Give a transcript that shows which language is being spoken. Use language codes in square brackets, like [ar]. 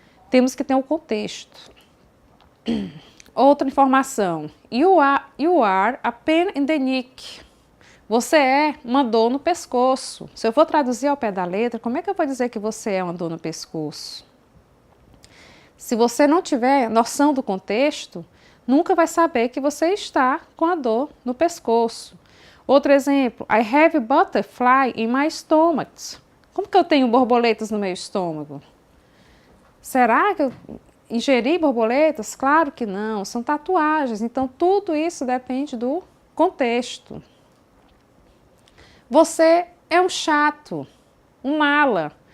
[pt] Temos que ter um contexto. Outra informação. [en] You are a pain in the neck. [pt] Você é uma dor no pescoço. Se eu for traduzir ao pé da letra, como é que eu vou dizer que você é uma dor no pescoço? Se você não tiver noção do contexto, nunca vai saber que você está com a dor no pescoço. Outro exemplo, [en] I have butterfly in my stomach. [pt] Como que eu tenho borboletas no meu estômago? Será que eu ingeri borboletas? Claro que não, são tatuagens. Então, tudo isso depende do contexto. Você é um chato, um mala.